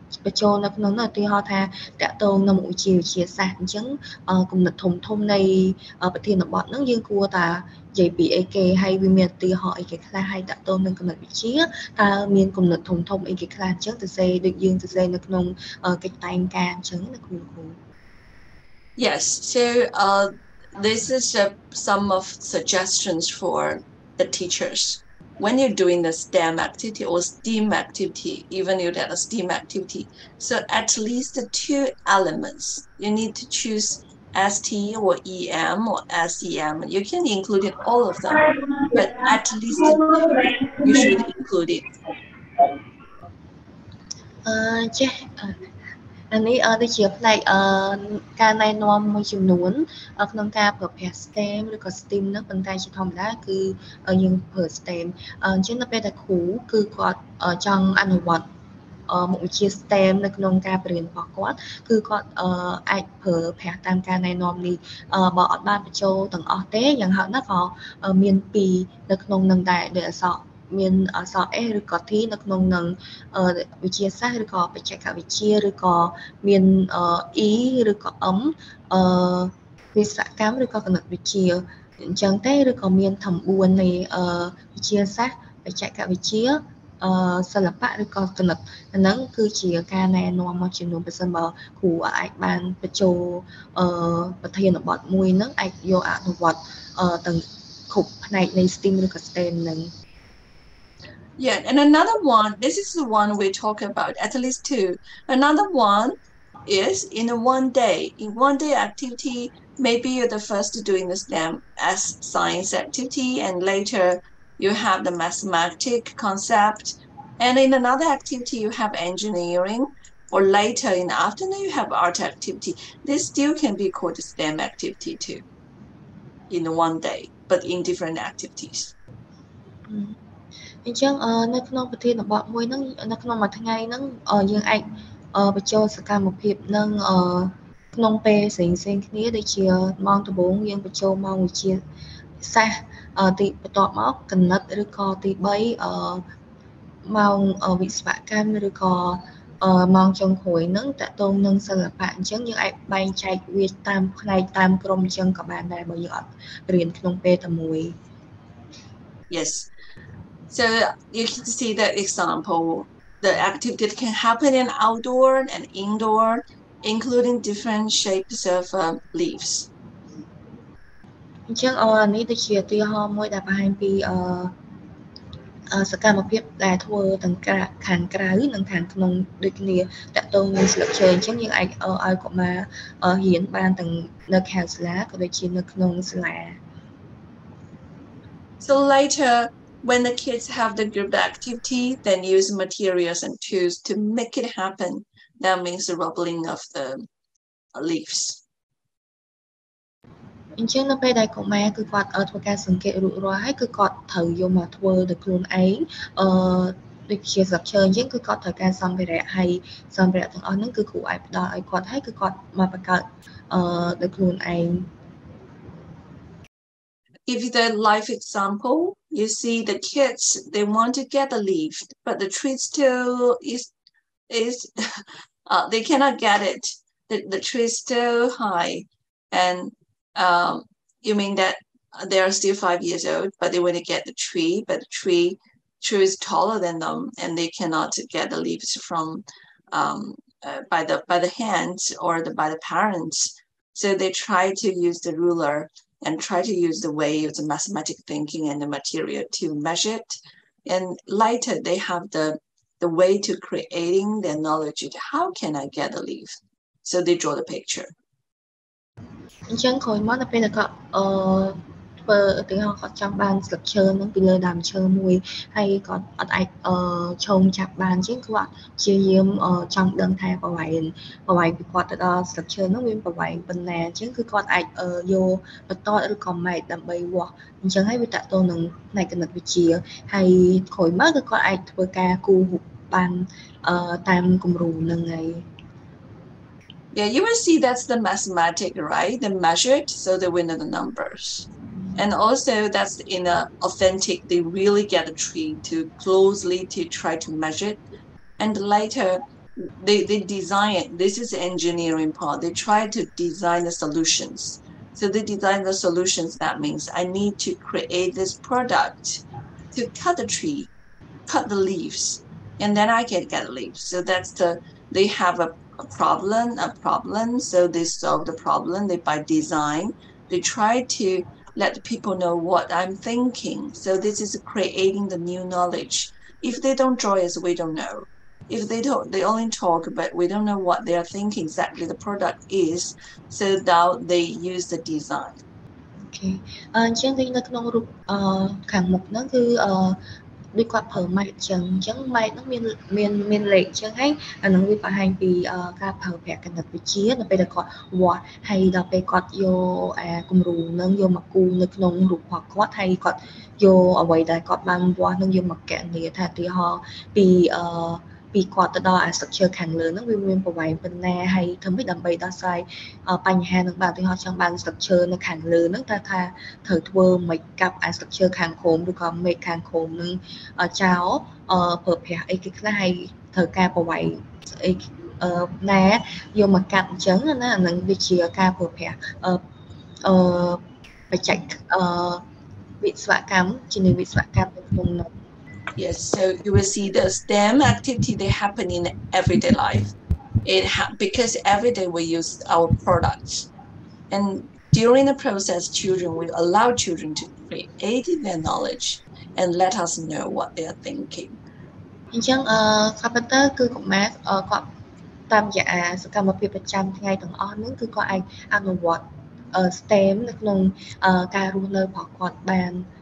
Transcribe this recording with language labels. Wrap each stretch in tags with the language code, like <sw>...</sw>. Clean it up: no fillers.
<km>បញ្ចូលនៅក្នុងនោះឧទាហរណ៍ថាតាក់ទងនៅមុខវិជ្ជាវិទ្យាសាស្ត្រអញ្ចឹងគំនិតធំនៃប្រធានបទហ្នឹងយើងគួរតែនិយាយពីអីគេហើយវាមានឧទាហរណ៍អីគេខ្លះហើយតាក់ទងនឹងគំនិតវិទ្យាតើមានគំនិតធំអីគេខ្លះអញ្ចឹងទៅសេដូចយើងទៅសេនៅក្នុងកិច្ចតែងការអញ្ចឹងណាគ្រូ</km> <en>Yes, so this is some of suggestions for the teachers. When you're doing the STEM activity or STEAM activity, even if that a STEAM activity, so at least the 2 elements, you need to choose ST or EM or SEM. You can include it all of them, but at least 2 you should include it.</en> <km>ចេះអានេះដូចជាផ្នែកការណែនាំមួយចំនួនក្នុងការប្រើប្រាស់ STEM ឬក៏ STEAM ហ្នឹងប៉ុន្តែជាធម្មតាគឺយើងប្រើ STEM អញ្ចឹងនៅពេលដែលគ្រូគឺគាត់ចង់អនុវត្ត មុខវិជ្ជា STEM នៅក្នុងការបរៀនរបស់គាត់គឺគាត់អាចប្រើប្រាស់តាមការណែនាំនេះបើអត់បានបញ្ចូលទាំងអស់ទេយ៉ាងហោចណាស់ក៏មាន2នៅក្នុងនឹងដែរដោយអក្សរមានអក្សរ S ឬក៏ T នៅក្នុងនឹងវិទ្យាសាស្ត្រឬក៏បច្ចេកវិទ្យាឬក៏មាន E ឬក៏ M វិស្វកម្មឬក៏គណិតវិទ្យាអញ្ចឹងទេឬក៏មានទាំង4នៃវិទ្យាសាស្ត្របច្ចេកវិទ្យាសិល្បៈឬក៏គណិតអាហ្នឹងគឺជាការណែនាំមួយចំនួនប្រសិនបើគ្រូអាចបានបញ្ចូលប្រធានបទមួយហ្នឹងអាចយកអនុវត្តទាំងគ្រប់ផ្នែកនៃ STEAM ឬក៏ STEM ហ្នឹង</km> <en>Yeah, and another one, this is the one we talk about, at least 2. Another one is in a one day activity, maybe you're the first doing the STEM as science activity, and later you have the mathematics concept, and in another activity you have engineering, or later in the afternoon you have art activity. This still can be called a STEM activity too, in one day, but in different activities.</en> <km>អញ្ចឹងនៅក្នុងប្រធានបទមួយហ្នឹងនៅក្នុងមួយថ្ងៃហ្នឹងយើងអាចបញ្ចូលសកម្មភាពនឹងក្នុងពេលផ្សេងគ្នាដូចជាម៉ោងដំបូងយើងបញ្ចូលម៉ោងវិទ្យាសាស្ត្រទីបន្ទាប់មកគណិតឬក៏ទី3ម៉ោងវិស្វកម្មឬក៏ម៉ោងចុងក្រោយហ្នឹងតកតងនឹងសិល្បៈអញ្ចឹងយើងអាចបែងចែកវាតាមផ្នែកតាមក្រុមអញ្ចឹងក៏បានដែរបើយើងអត់រៀនក្នុងពេលតែមួយ</km> <en>Yes. So you can see the example. The activity can happen in outdoor and indoor, including different shapes of leaves.</en> <km>អញ្ចឹងនេះដូចជាឧទាហរណ៍មួយដែលបង្ហាញពីសកម្មភាពដែលធ្វើទាំងខាងក្រៅនិងខាងក្នុងដូចគ្នាតកតងនឹងស្លឹកឈើអញ្ចឹងយើងអាចឲ្យកុមាររៀនបានទាំងនៅខាងសាលាក៏ដូចជានៅក្នុងសាលា</km> <en>So later when the kids have the group activity, then use materials and tools to make it happen. That means the rubbling of the leaves.</en> <km>អញ្ចឹងនៅពេលដែលកុមារគឺគាត់ធ្វើការសង្កេតរួចរាល់ហើយគឺគាត់ត្រូវយកមកធ្វើដោយខ្លួនឯងដូចជាស្លឹកឈើអញ្ចឹងគឺគាត់ត្រូវការសម្ភារៈហើយសម្ភារៈទាំងអស់ហ្នឹងគឺគ្រូអាចផ្ដល់ឲ្យគាត់ហើយគឺគាត់មកបង្កើតដោយខ្លួនឯង</km> <en>Give you the life example. You see the kids, they want to get the leaf, but the tree still is they cannot get it. The tree is still high, and you mean that they are still 5 years old, but they want to get the tree, but the tree is taller than them, and they cannot get the leaves from by the hands or by the parents. So they try to use the ruler and try to use the way of the mathematical thinking and the material to measure it. And later they have the way to creating their knowledge. How can I get a leaf? So they draw the picture.</en> <km>អញ្ចឹងក្រោយមកដល់ពេលដែលគាត់ធ្វើឧទាហរណ៍គាត់ចង់បានស្លឹកឈើហ្នឹងពីលើដើមឈើមួយហើយគាត់អត់អាចឈោងចាប់បានអញ្ចឹងគាត់ព្យាយាមចង់ដឹងថាប្រវែងពីគាត់ទៅដល់ស្លឹកឈើហ្នឹងវាប្រវែងប៉ុណ្ណាអញ្ចឹងគឺគាត់អាចយកបន្តឬក៏ម៉ែត្រដើម្បីវាស់អញ្ចឹងហើយវាតកតងនឹងផ្នែកគណិតវិទ្យាហើយក្រោយមកគឺគាត់អាចធ្វើការគូររូបបានតាមគំរូហ្នឹងហើយ</km> <en>Yeah, you will see that's the mathematics, right? They measured, so they win the numbers. And also that's in a authentic, they really get a tree to closely to try to measure it. And later they design it. This is the engineering part. They try to design the solutions. So they design the solutions. That means I need to create this product to cut the tree, cut the leaves, and then I can get leaves. So they have a problem. So they solve the problem. By design, they try to let people know what I'm thinking. So this is creating the new knowledge. If they don't draw us, we don't know. If they don't, they only talk, but we don't know what they are thinking exactly the product is. So now they use the design.</en> <km>អូខេអញ្ចឹងវិញនៅក្នុងរូបខាងមុខហ្នឹងគឺដូចគាត់ប្រើម៉ែត្រចឹងអញ្ចឹងម៉ែត្រហ្នឹងមានលេខចឹងហើយអាហ្នឹងវាបង្ហាញពីការប្រើប្រាស់គណិតវិទ្យានៅពេលដែលគាត់វាស់ហើយដល់ពេលគាត់យកគំរូហ្នឹងយកមកគូរនៅក្នុងរូបរបស់គាត់ហើយគាត់យកអ្វីដែលគាត់បានវាស់ហ្នឹងយកមកកណនាថាឧទាហរណ៍ ពីគាត់ទៅដល់ structure ខាងលើហ្នឹងវាមានប្រវែងប៉ុណ្ណាហើយធ្វើម៉េចដើម្បីដោះស្រាយបញ្ហាហ្នឹងបានឧទាហរណ៍ចង់បាន structure នៅខាងលើហ្នឹងតើថាត្រូវធ្វើមិនកាប់ structure ខាងក្រោមឬក៏ make ខាងក្រោមហ្នឹងចោលប្រើប្រាស់អីគេខ្លះហើយត្រូវការប្រវែងអីណាយកមកកាត់អញ្ចឹងណាអាហ្នឹងវាជាការប្រើប្រាស់បច្ចេកវិស្វកម្មជំនាញវិស្វកម្មនៅក្នុងនោះ</km> <en>Yes, so you will see the STEM activity they happen in everyday life. Because every day we use our products, and during the process, children will allow children to create their knowledge and let us know what they are thinking.</en> <km>អញ្ចឹងក៏ប៉ុន្តែគឺកុមារគាត់តាមរយៈសកម្មភាពប្រចាំថ្ងៃទាំងអស់ហ្នឹងគឺគាត់អាចអនុវត្ត STEM នៅក្នុងការរស់នៅរបស់គាត់បាន</km>